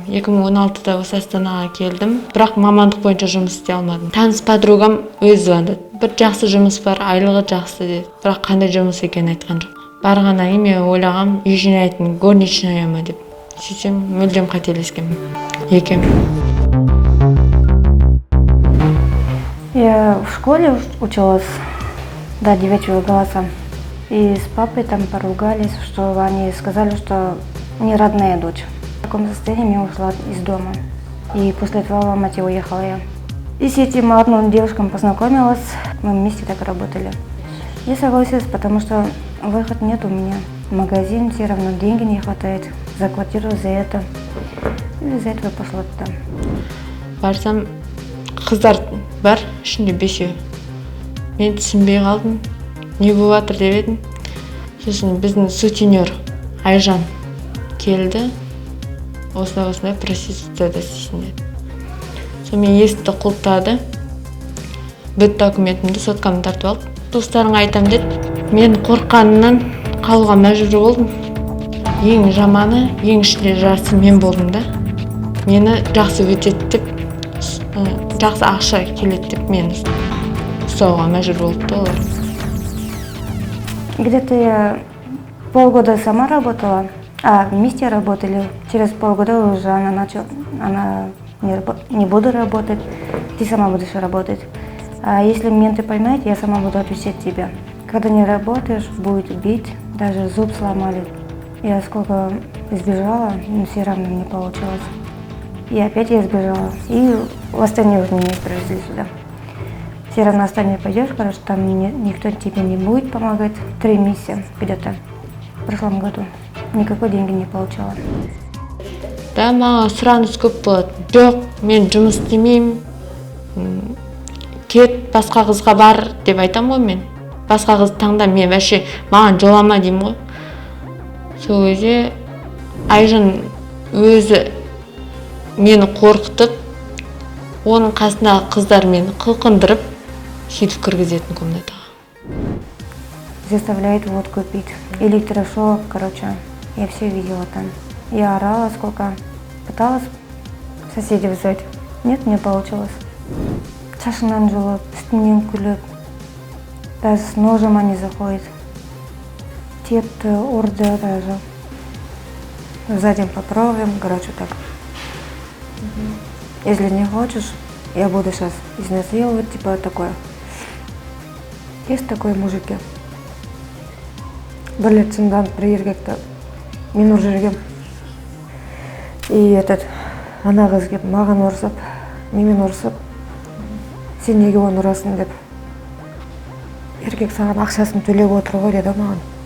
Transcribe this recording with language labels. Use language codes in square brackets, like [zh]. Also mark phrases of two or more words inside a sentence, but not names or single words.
[kk] 2016-да осы Астанаға келдім, бірақ мамандық бойынша жұмыс істей алмадым. Таныс подругам өзі звондады. Бір жақсы жұмыс бар, айлығы жақсы деді. Бірақ қандай жұмыс екенін айтқан жоқ. Барғаннан кейін мен ойлағам, үй жинайтын горничная ма деп. Сөйтсем, мүлдем қателескем. Екем. [ru] Я в школе училась до 9 класса. И с папой там поругались, что они сказали, что не родная дочь. В таком состоянии я ушла из дома. И после этого в Алмате уехала я. И с этим одной девушкой познакомилась, мы вместе так работали. Я согласилась, потому что выхода нет у меня. В магазин все равно деньги не хватает. За квартиру, за это. И из-за этого пошла туда. [kk] Барсам, қыздар бар, ішінде 5-еу. Мен түсінбей қалдым, не болып жатыр деп едім. Сосын біздің сутенер Айжан келді, осындай проституцияда істейсің деді. Сосын мен есікті құлыптады, бүт документімді соткамды тартып алды. Достарыңа айтам деді. Мен қорққанымнан қалуға мәжбүр болдым. Ең жаманы, ең ішінде жасы мен болдым да. Мені жақсы өтеді деп, жақсы ақша келеді деп мен ұстауға мәжбүр болды олар. [ru] Где-то я полгода сама работала, вместе работали. Через полгода уже она начала, не буду работать, ты сама будешь работать. А если менты поймают, я сама буду отвечать тебя. Когда не работаешь, будет бить, даже зуб сломали. Я сколько избежала, но все равно не получилось. И опять я избежала. И в Астане уже меня привезли сюда. Все равно в Астане пойдешь, короче, там никто тебе не будет помогать. 3 месяца где-то в прошлом году. Никакой деньги не получала. [kk] Да, маған сұраныс көп болады. Жоқ, мен жұмыс істемеймін. Кет, басқа қызға бар деп айтам ғой мен. Басқа қыз таңда мен вообще маған жолама деймін ғой. Сол кезде Айжан өзі мені қорқытып, оның қасындағы қыздар мені қылқындырып, сөйтіп кіргізетін комнатаға. [ru] Заставляет водку пить. Электрошок, короче. Я все видела там. Я орала сколько. Пыталась соседей взять. Нет, не получилось. [kk] Шашынан жұлып, үстінен күліп. [ru] Даже с ножем они заходят. [kk] Тепті, ұрды даже. [ru] Сзади попробуем, короче, так. Если не хочешь, я буду сейчас изнасиловать, типа такое. Есть такой мужики. [kk] Бір рет сындан бір еркекті мен ұрып жүргем. И ана қыз келіп маған ұрсып, менімен ұрсып, сен неге оны ұрасың деп. Еркек саған ақшасын төлеп отыр ғой деді маған.